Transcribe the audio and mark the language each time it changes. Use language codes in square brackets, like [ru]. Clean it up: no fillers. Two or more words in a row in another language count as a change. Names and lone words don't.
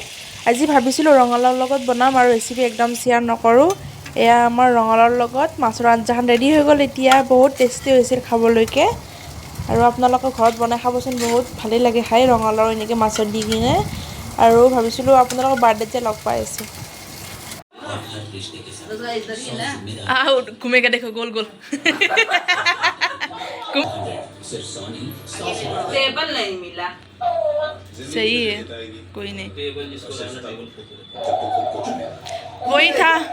[as] আজি ভাবিছিলোঁ ৰঙালাওৰ লগত বনাম আৰু ৰেচিপি একদম শ্বেয়াৰ নকৰোঁ। এয়া আমাৰ ৰঙালাওৰ লগত মাছৰ আঞ্জাখন ৰেডি হৈ গ'ল। এতিয়া বহুত টেষ্টি হৈছিল খাবলৈকে। আৰু আপোনালোকৰ ঘৰত বনাই খাবচোন, বহুত ভালেই লাগে খাই ৰঙালাও এনেকৈ মাছত দি কিনে। আৰু ভাবিছিলোঁ আপোনালোকৰ বাৰ্থডেত যে লগ পাই আছোঁ। [hi] घूमेगा देखो गोल गोल। टेबल नहीं मिला। सही है, कोई नहीं, वही था।